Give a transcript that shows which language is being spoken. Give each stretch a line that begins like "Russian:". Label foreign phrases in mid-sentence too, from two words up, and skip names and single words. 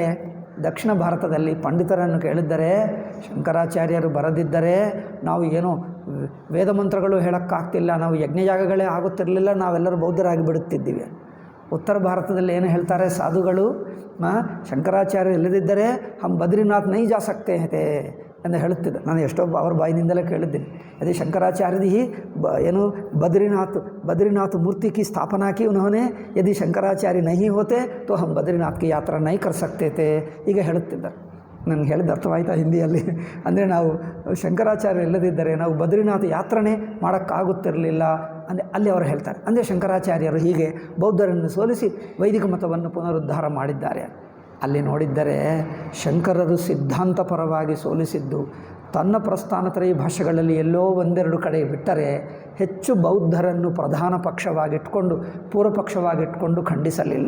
Kannada: ದಕ್ಷಿಣ ಭಾರತದಲ್ಲಿ ಪಂಡಿತರನ್ನು ಕೇಳಿದ್ದರೆ, ಶಂಕರಾಚಾರ್ಯರು ಬರದಿದ್ದರೆ ನಾವು ಏನೋ ವೇದ ಮಂತ್ರಗಳು ಹೇಳೋಕ್ಕಾಗ್ತಿಲ್ಲ, ನಾವು ಯಜ್ಞಯಾಗಗಳೇ ಆಗುತ್ತಿರಲಿಲ್ಲ, ನಾವೆಲ್ಲರೂ ಬೌದ್ಧರಾಗಿ ಬಿಡುತ್ತಿದ್ದೀವಿ. ಉತ್ತರ ಭಾರತದಲ್ಲಿ ಏನು ಹೇಳ್ತಾರೆ ಸಾಧುಗಳು? ಶಂಕರಾಚಾರ್ಯ ಇಲ್ಲದಿದ್ದರೆ
Hindi: हम बद्रीनाथ नहीं जा सकते हैं
Kannada: ಎಂದು ಹೇಳುತ್ತಿದ್ದೆ. ನಾನು ಎಷ್ಟೋ ಅವ್ರ ಬಾಯಿನಿಂದಲೇ ಕೇಳಿದ್ದೀನಿ. ಅದೇ ಶಂಕರಾಚಾರ್ಯ ಏನು
Hindi: बद्रीनाथ मूर्ति की स्थापना की उन्होंने, यदि शंकराचार्य नहीं होते तो हम बद्रीनाथ की यात्रा नहीं कर सकते थे
Kannada: ಈಗ ಹೇಳುತ್ತಿದ್ದಾರೆ. ನನಗೆ ಹೇಳಿದ ಅರ್ಥವಾಯಿತಾ ಹಿಂದಿಯಲ್ಲಿ? ಅಂದರೆ ನಾವು ಶಂಕರಾಚಾರ್ಯ ಇಲ್ಲದಿದ್ದರೆ ನಾವು ಬದ್ರಿನಾಥ ಯಾತ್ರೆನೇ ಮಾಡೋಕ್ಕಾಗುತ್ತಿರಲಿಲ್ಲ ಅಂದರೆ ಅಲ್ಲಿ ಅವರು ಹೇಳ್ತಾರೆ. ಅಂದರೆ ಶಂಕರಾಚಾರ್ಯರು ಹೀಗೆ ಬೌದ್ಧರನ್ನು ಸೋಲಿಸಿ ವೈದಿಕ ಮತವನ್ನು ಪುನರುದ್ಧಾರ ಮಾಡಿದ್ದಾರೆ. ಅಲ್ಲಿ ನೋಡಿದ್ದರೆ ಶಂಕರರು ಸಿದ್ಧಾಂತಪರವಾಗಿ ಸೋಲಿಸಿದ್ದು ತನ್ನ ಪ್ರಸ್ಥಾನತ್ರಯಿ ಭಾಷೆಗಳಲ್ಲಿ ಎಲ್ಲೋ ಒಂದೆರಡು ಕಡೆ ಬಿಟ್ಟರೆ ಹೆಚ್ಚು ಬೌದ್ಧರನ್ನು ಪ್ರಧಾನ ಪಕ್ಷವಾಗಿಟ್ಕೊಂಡು ಪೂರ್ವಪಕ್ಷವಾಗಿಟ್ಕೊಂಡು ಖಂಡಿಸಲಿಲ್ಲ.